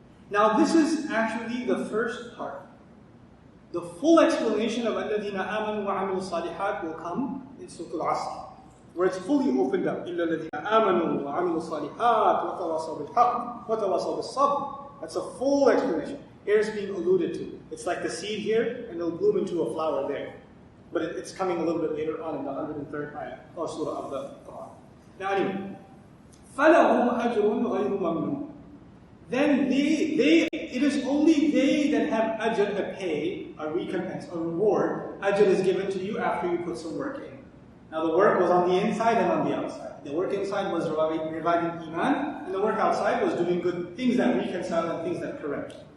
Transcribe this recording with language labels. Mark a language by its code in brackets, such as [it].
[en] Now this is actually the first part. The full explanation of [ar] الَّذِينَ آمَنُوا وَعَمِلُوا الصَّالِحَاتِ [en] will come in Surah Al-Asr, where it's fully opened up. [ar] إِلَّا الَّذِينَ آمَنُوا وَعَمِلُوا الصَّالِحَاتِ وَتَوَاصَوْا بِالْحَقِّ وَتَوَاصَوْا بِالصَّبْرِ. [en] That's a full explanation. Here it's being alluded to. It's like the seed here, and it'll bloom into a flower there. But it's coming a little bit later on in the 103rd ayah, or surah of the Quran. Now anyway, [ar] فَلَهُمْ أَجْرٌ غَيْرُ مَمْنُونٍ. [en] Then it is only they that have ajr, a pay, a recompense, a reward. Ajr is given to you after you put some work in. Now the work was on the inside and on the outside. The work inside was reviving Iman, and the work outside was doing good things that reconcile and things that correct.